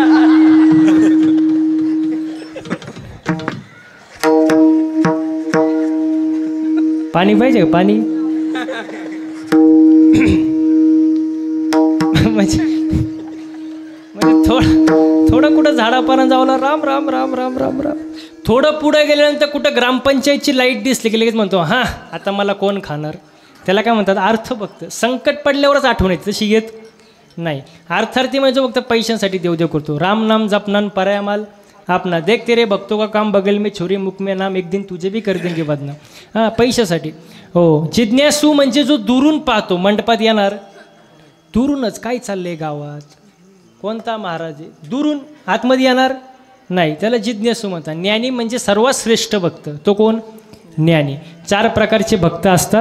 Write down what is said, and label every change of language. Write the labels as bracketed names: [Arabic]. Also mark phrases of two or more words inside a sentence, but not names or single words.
[Marathi] पाणी पाहिजे का पाणी? म्हणजे थोडं कुठं झाडापाना जावला राम राम राम राम राम राम. थोडं पुढे गेल्यानंतर कुठं ग्रामपंचायतची लाईट दिसली की लगेच म्हणतो हां आता मला कोण खाणार. त्याला काय म्हणतात अर्थभक्त. संकट पडल्यावरच आठवण येते, तशी येत नाही. अर्थार्थी म्हणजे फक्त पैशांसाठी देवदेव करतो. [Hindi] राम नाम जपनान परायामाल आपना देख तेरे भक्तों का काम बगल में छोरी मुख में नाम एक दिन तुझे भी कर देंगे बदनाम. [Marathi] हां पैशासाठी. हो जिज्ञासू म्हणजे जो दुरून पाहतो. मंडपात येणार दुरूनच काय चाललंय गावात, कोणता महाराज आहे, दुरून आतमध्ये येणार नाही, त्याला जिज्ञासू म्हणतात. ज्ञानी म्हणजे सर्वात श्रेष्ठ भक्त. तो कोण? ज्ञानी. 4 प्रकारचे भक्त असतात.